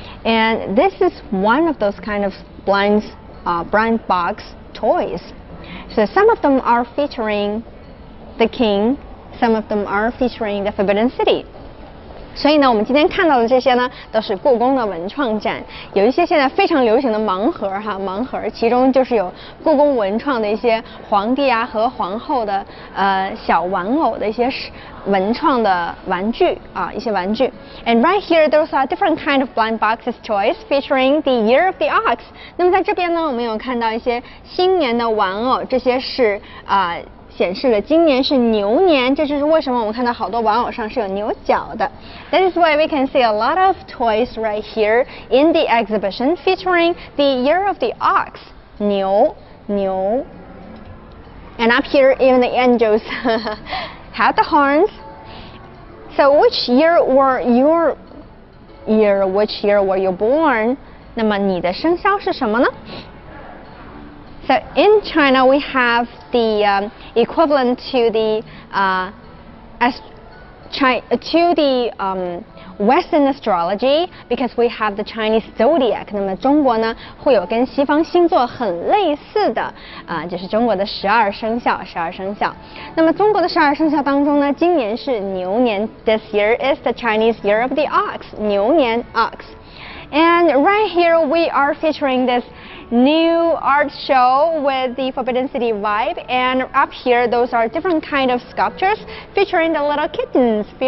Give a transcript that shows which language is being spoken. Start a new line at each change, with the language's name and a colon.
English: And this is one of those kind of blind box toys. So some of them are featuring the king, some of them are featuring the Forbidden City.
Chinese: 所以呢，我们今天看到的这些呢，都是故宫的文创展。有一些现在非常流行的盲盒盲盒，其中就是有故宫文创的一些皇帝啊和皇后的小玩偶的一些文创的玩具啊，一些玩具。
English: And right here, those are different kind of blind boxes toys featuring the Year of the Ox.
Chinese: 那么在这边呢，我们有看到一些新年的玩偶，这些是显示了今年是牛年，这就是为什么我们看到好多玩偶上是有牛角的。
English: That is why we can see a lot of toys right here in the exhibition featuring the Year of the Ox, 牛。 And up here, even the angels have the horns. So which year were you born?
Chinese: 那么你的生肖是什么呢？
English: So in China, we have the equivalent to the Western astrology, because we have the Chinese zodiac.
Chinese: 那么中国呢会有跟西方星座很类似的就是中国的12生肖。那么中国的12生肖当中呢，今年是牛年。
English: This year is the Chinese Year of the Ox, 牛年 Ox. And right here we are featuring this new art show with the Forbidden City vibe, and up here those are different kind of sculptures featuring the little kittens.